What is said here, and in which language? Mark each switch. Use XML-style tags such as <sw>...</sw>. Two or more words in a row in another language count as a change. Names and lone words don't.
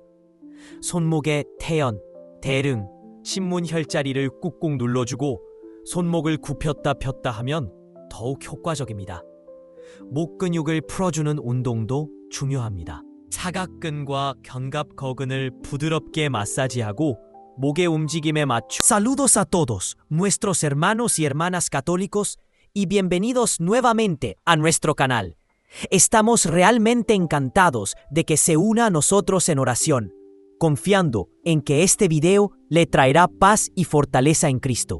<ko>손목의 태연, 대릉, 신문 혈자리를 꾹꾹 눌러주고 손목을 굽혔다 폈다 하면 더욱 효과적입니다. 목 근육을 풀어주는 운동도 중요합니다. 사각근과 견갑거근을 부드럽게 마사지하고 목의 움직임에 맞추.</ko> <es>Saludos a todos, nuestros hermanos y hermanas católicos, y bienvenidos nuevamente a nuestro canal. Estamos realmente encantados de que se una a nosotros en oración, confiando en que este video le traerá paz y fortaleza en Cristo.</es>